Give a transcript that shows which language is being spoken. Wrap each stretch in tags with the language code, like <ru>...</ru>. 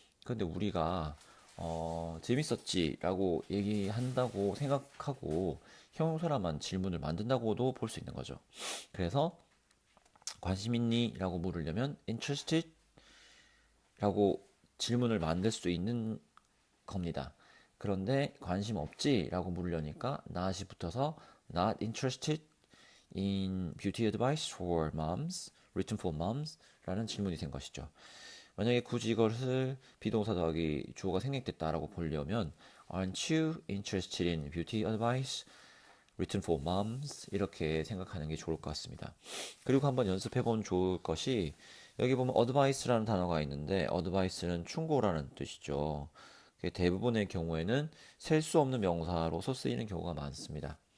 <ko>그런데 우리가 재밌었지라고 얘기한다고 생각하고 형용사라만 질문을 만든다고도 볼 수 있는 거죠. 그래서 관심 있니? 라고 물으려면 interested? 라고 질문을 만들 수 있는 겁니다. 그런데 관심 없지? 라고 물으려니까</ko> <en>not이 붙어서 not interested in beauty advice for moms, written for moms</en> <ko>라는 질문이 된 것이죠. 만약에 굳이 이것을 비동사 더하기 주어가 생략됐다라고 보려면</ko> <en>aren't you interested in beauty advice written for moms</en> <ko>이렇게 생각하는 게 좋을 것 같습니다. 그리고 한번 연습해 보면 좋을 것이 여기 보면 advice라는 단어가 있는데 advice는 충고라는 뜻이죠. 대부분의 경우에는 셀 수 없는 명사로서 쓰이는 경우가 많습니다.</ko>